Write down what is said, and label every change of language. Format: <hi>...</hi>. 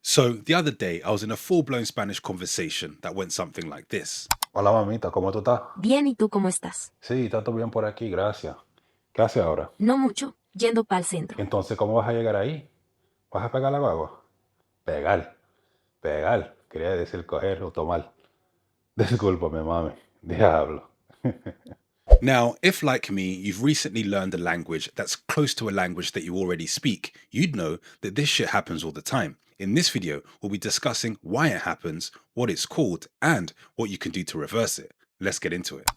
<en>So the other day, I was in a full-blown Spanish conversation that went something like this.</en> <es>Hola mamita, ¿cómo tú estás? Bien, ¿y tú cómo estás? Sí, está todo bien por aquí, gracias. ¿Qué haces ahora? No mucho, yendo para el centro. Entonces, ¿cómo vas a llegar ahí? ¿Vas a pegar la guagua? Pegar. Quería decir coger o tomar. Discúlpame, mami. Diablo.</es> <en>Now, if like me, you've recently learned a language that's close to a language that you already speak, you'd know that this shit happens all the time. In this video, we'll be discussing why it happens, what it's called, and what you can do to reverse it. Let's get into it.</en>